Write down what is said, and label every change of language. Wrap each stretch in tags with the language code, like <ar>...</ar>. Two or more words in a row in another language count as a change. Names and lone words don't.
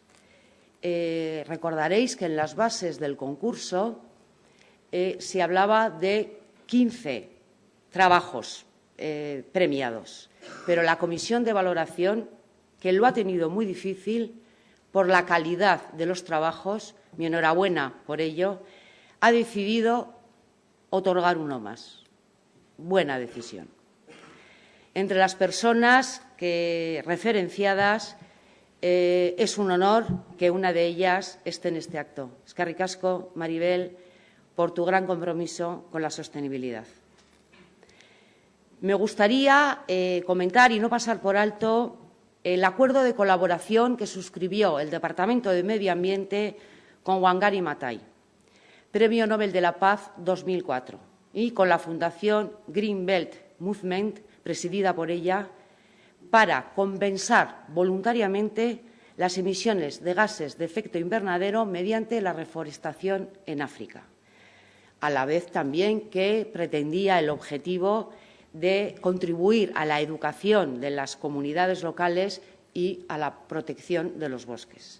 <es>Recordaréis que en las bases del concurso se hablaba de 15 trabajos premiados, pero la comisión de valoración, que lo ha tenido muy difícil por la calidad de los trabajos, mi enhorabuena por ello, ha decidido otorgar uno más. Buena decisión. Entre las personas referenciadas, es un honor que una de ellas esté en este acto.</es> <eu>Eskerrik asko,</eu> <es>Maribel, por tu gran compromiso con la sostenibilidad. Me gustaría comentar y no pasar por alto el acuerdo de colaboración que suscribió el Departamento de Medio Ambiente con Wangari Maathai, Premio Nobel de la Paz 2004, y con la Fundación Green Belt Movement, presidida por ella, para compensar voluntariamente las emisiones de gases de efecto invernadero mediante la reforestación en África, a la vez también que pretendía el objetivo de contribuir a la educación de las comunidades locales y a la protección de los bosques.</es>